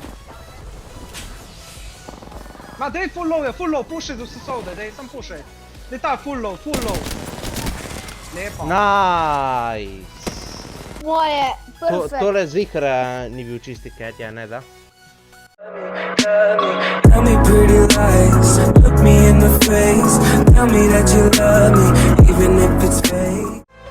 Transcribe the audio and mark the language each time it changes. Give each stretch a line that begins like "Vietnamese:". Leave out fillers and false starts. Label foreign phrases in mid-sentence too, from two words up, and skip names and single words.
Slovenian: Ma dej,
English: full low,
Slovenian: pušaj z vse sode, dej, sam pušaj. Dej ta,
English: full low.
Slovenian: Lepa. Nice. Moje, perfect. Tole zihar ni bil čisti cat, ja, ne da?
English: Tell me pretty lies, look me in the face. Tell me that you love me, even if it's fake.